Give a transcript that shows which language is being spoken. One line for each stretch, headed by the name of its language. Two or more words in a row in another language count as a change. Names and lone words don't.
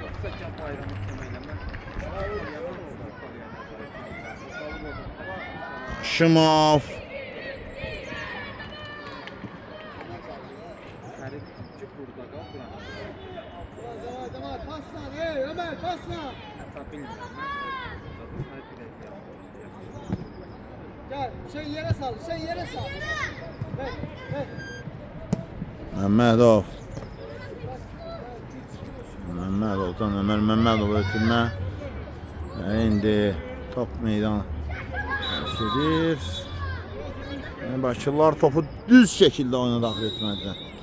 Azerbaijani: Həşimov. Damar paslan. Hey Ömer paslan. Gel şey yere sal. Ver. Məmmədov. Məmmədovdan Ömər Məmmədov ötürmə. İndi top meydana gedir. Bakırlar topu düz şəkildə oyuna daxil etmədilər.